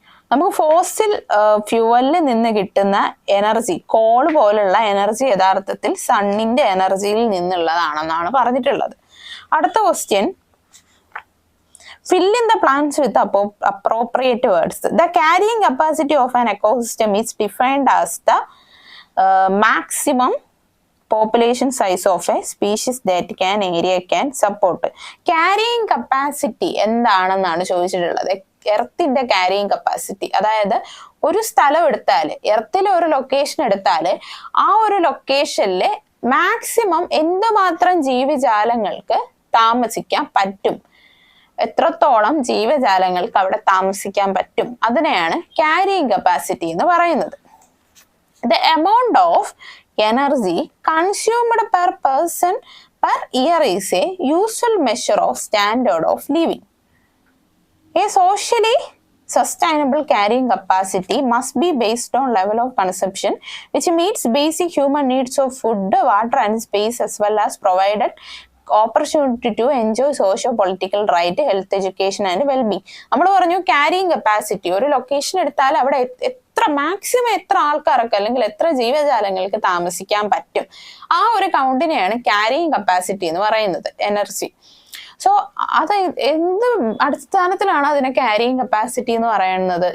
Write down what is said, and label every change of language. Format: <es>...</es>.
<ml>നമുക്ക് ഫോസിൽ ഫ്യൂവലിൽ നിന്ന് കിട്ടുന്ന എനർജി, കോൾ പോലുള്ള എനർജി യഥാർത്ഥത്തിൽ സണ്ണിന്റെ എനർജിയിൽ നിന്നുള്ളതാണെന്നാണ് പറഞ്ഞിട്ടുള്ളത്. അടുത്ത question,</ml> <en>fill in the plants with appropriate words. The carrying capacity of an ecosystem is defined as the maximum population size of a species that can area can support.</en> <ml>Carrying capacity എന്താണെന്നാണ് ചോദിച്ചിട്ടുള്ളത്. എർത്തിന്റെ carrying capacity, അതായത് ഒരു സ്ഥലം എടുത്താൽ, എർത്തിലെ ഒരു location എടുത്താൽ ആ ഒരു ലൊക്കേഷനിലെ മാക്സിമം എന്തുമാത്രം ജീവജാലങ്ങൾക്ക് താമസിക്കാൻ പറ്റും, എത്രത്തോളം ജീവജാലങ്ങൾക്ക് അവിടെ താമസിക്കാൻ പറ്റും, അതിനെയാണ് ക്യാരിയിങ് കപ്പാസിറ്റി എന്ന് പറയുന്നത്.</ml> <en>The amount of energy consumed per person per year is a useful measure of standard of living. A socially sustainable carrying capacity must be based on level of consumption which meets basic human needs of food, water and space, as well as provided opportunity to enjoy socio-political right, health, education and well-being.</en> <ml>നമ്മൾ പറഞ്ഞു carrying capacity, ഒരു location എടുത്താൽ അവിടെ എത്ര maximum എത്ര ആൾക്കാർക്ക് അല്ലെങ്കിൽ എത്ര ജീവജാലങ്ങൾക്ക് താമസിക്കാൻ പറ്റും, ആ ഒരു കൗണ്ടിനെയാണ് ക്യാരിയിങ് കപ്പാസിറ്റി എന്ന് പറയുന്നത്, എനർജി. സോ അത് എന്ത് അടിസ്ഥാനത്തിലാണ് അതിനെ ക്യാരിയിങ് കപ്പാസിറ്റി എന്ന് പറയുന്നത്?</ml>